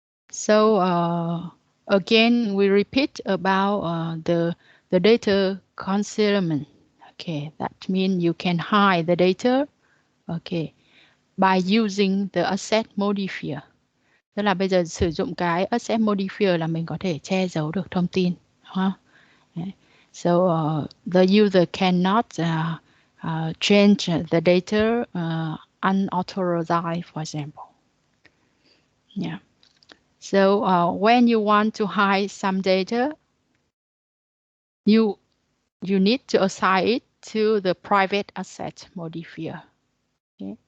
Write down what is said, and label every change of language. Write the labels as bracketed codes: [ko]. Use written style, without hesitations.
[en] So again, we repeat about the data concealment. Okay, that means you can hide the data, okay, by using the asset modifier. [vi] Tức là bây giờ sử dụng cái asset modifier là mình có thể che giấu được thông tin. Huh? [en] So the user cannot change the data unauthorized, for example. Yeah. So when you want to hide some data, you need to assign it to the private asset modifier. Okay?